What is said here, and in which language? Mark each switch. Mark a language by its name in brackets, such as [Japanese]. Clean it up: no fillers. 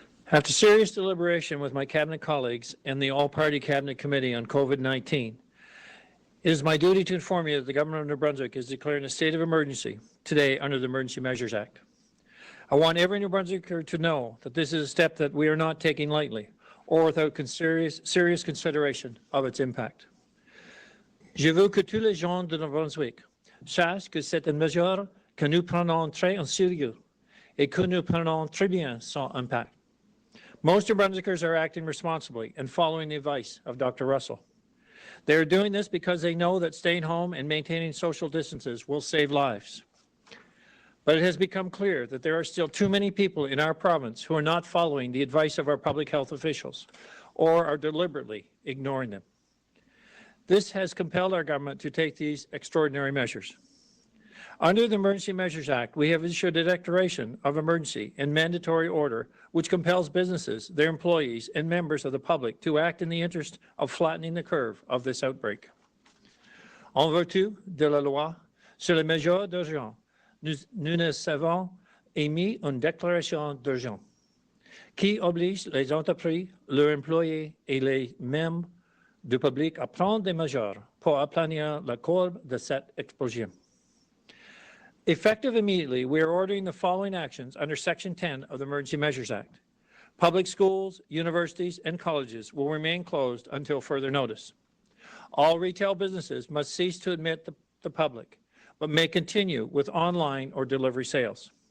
[English] After serious deliberation with my cabinet colleagues and the all-party cabinet committee on COVID-19, it is my duty to inform you that the Government of New Brunswick is declaring a state of emergency today under the Emergency Measures Act. I want every New Brunswicker to know that this is a step that we are not taking lightly or without serious consideration of its impact. [French] Je veux que tous les gens de New Brunswick sachent que c'est une mesure que nous prenons très en sérieux et que nous prenons très bien son impact. [English] Most New Brunswickers are acting responsibly and following the advice of Dr. Russsell. They are doing this because they know that staying home and maintaining social distances will save lives. But it has become clear that there are still too many people in our province who are not following the advice of our public health officials or are deliberately ignoring them. This has compelled our government to take these extraordinary measures. Under the Emergency Measures Act, we have issued a declaration of emergency and mandatory order which compels businesses, their employees, and members of the public to act in the interest of flattening the curve of this outbreak. [French] En vertu de la loi sur les mesures d'urgence, nous avons émis une déclaration d'urgence qui oblige les entreprises, leurs employés et les membres du public à prendre des mesures pour aplanir la courbe de cette explosion. [English] Effective immediately, we are ordering the following actions under Section 10 of the Emergency Measures Act. Public schools, universities, and colleges will remain closed until further notice. All retail businesses must cease to admit the public, but may continue with online or delivery sales.